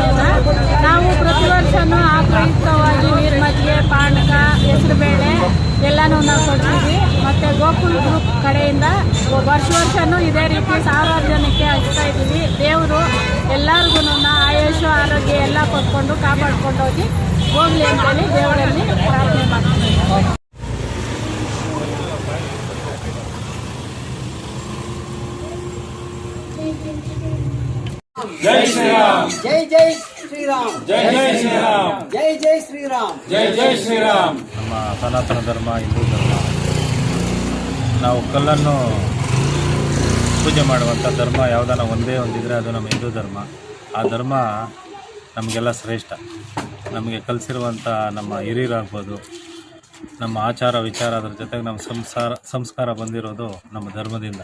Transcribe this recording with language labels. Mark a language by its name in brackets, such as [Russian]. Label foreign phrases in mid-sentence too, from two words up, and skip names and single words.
[Kannada] ನಾವು ಪ್ರತಿ ವರ್ಷನೂ ಆ ಪ್ರಯುಕ್ತವಾಗಿ ನೀರ್ಮಜ್ಜಿಗೆ, ಪಾನಕ, ಹೆಸರುಬೇಳೆ ಎಲ್ಲನೂ ನಾವು ಕೊಡ್ತೀವಿ. ಮತ್ತು ಗೋಕುಲ್ ಗ್ರೂಪ್ ಕಡೆಯಿಂದ ವರ್ಷನೂ ಇದೇ ರೀತಿ ಸಾವಿರಾರು ಜನಕ್ಕೆ ಹಂಚ್ತಾ ಇದ್ದೀವಿ. ದೇವರು ಎಲ್ಲರಿಗೂ ಆಯುಷು, ಆರೋಗ್ಯ ಎಲ್ಲ ಕೊಟ್ಕೊಂಡು ಕಾಪಾಡ್ಕೊಂಡು ಹೋಗಲಿ ಅಂತೇಳಿ ದೇವರಲ್ಲಿ ಪ್ರಾರ್ಥನೆ ಮಾಡ್ತೀವಿ. [Hindi] जय श्री राम, जय जय श्री राम, जय जय श्री राम, जय जय श्री राम, जय जय श्री राम. [Kannada] ನಮ್ಮ ಸನಾತನ ಧರ್ಮ ಹಿಂದೂ ಧರ್ಮ, ನಾವು ಕಲ್ಲನ್ನು ಪೂಜೆ ಮಾಡುವಂಥ ಧರ್ಮ ಯಾವುದಾನ ಒಂದೇ ಒಂದಿದ್ರೆ ಅದು ನಮ್ಮ ಹಿಂದೂ ಧರ್ಮ. ಆ ಧರ್ಮ ನಮಗೆಲ್ಲ ಶ್ರೇಷ್ಠ. ನಮಗೆ ಕಲಿಸಿರುವಂಥ ನಮ್ಮ ಹಿರಿಯರಾಗ್ಬೋದು, ನಮ್ಮ ಆಚಾರ ವಿಚಾರ, ಅದರ ಜೊತೆಗೆ ನಮ್ಮ ಸಂಸ್ಕಾರ ಬಂದಿರೋದು ನಮ್ಮ ಧರ್ಮದಿಂದ.